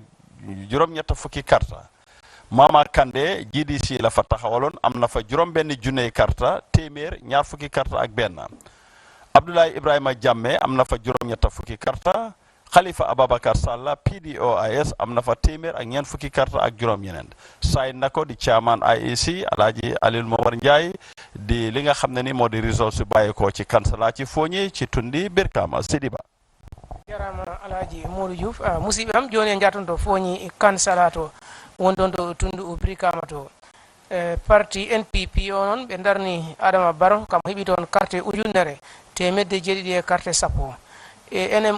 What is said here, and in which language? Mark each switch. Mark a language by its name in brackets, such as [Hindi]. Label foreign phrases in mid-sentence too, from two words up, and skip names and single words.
[Wolof] juróom-ñett fukki karta Mama Kande GDC la fa taxawaloon am na fa juróom-benn junne karta téeméer ñaar fukki karta ak benn Abdoulaye Ibrahima Jamme am na fa juróom-ñett fukki karta Khalifa Ababakar Salla PDOIS am na fa téeméer ak ñeent fukki karta ak juróom-ñeneent say nako di chairman IEC Alhaji Aliou Momar Ndiaye di li nga xam ne ni moo di réseau si bàyyeekoo ci kansala ci Foni ci tundi Birkama Sidiba [Fula] jarama Alhaji Modou Diouf musibe am joni jatondo Foni kansala to wondon to tundu Birkama to parti NPP onon be darni Adama Barrow kam hebi ton carte ujunere temedde jeɗiɗi e carte sappo NM